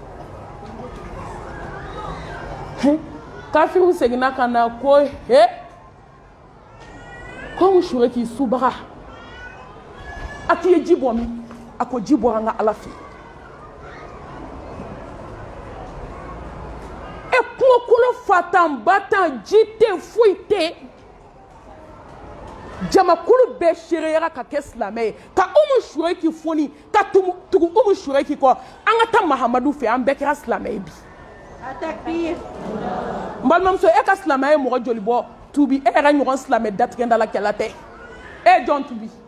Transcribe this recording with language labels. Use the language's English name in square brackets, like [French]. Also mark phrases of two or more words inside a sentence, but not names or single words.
[Bambara] kafiriw seginna ka na ko he ko mu sureki subaga a k'i ye ji bɔ min a ko ji bɔra an ka ala fɛ e kungokolo fatan batan ji tɛ foyi tɛ jamakulu bɛɛ seereyara ka kɛ silamɛ ye ka umu sureki foni ka tugu umu sureki kɔ an ka taa mahamadu fɛ an bɛɛ kɛra silamɛ ye bi n balimamuso e ka silamɛya ye mɔgɔ joli bɔ tubi e yɛrɛ ɲɔgɔn silamɛ datigɛndala kɛla tɛ e ye jɔn tubi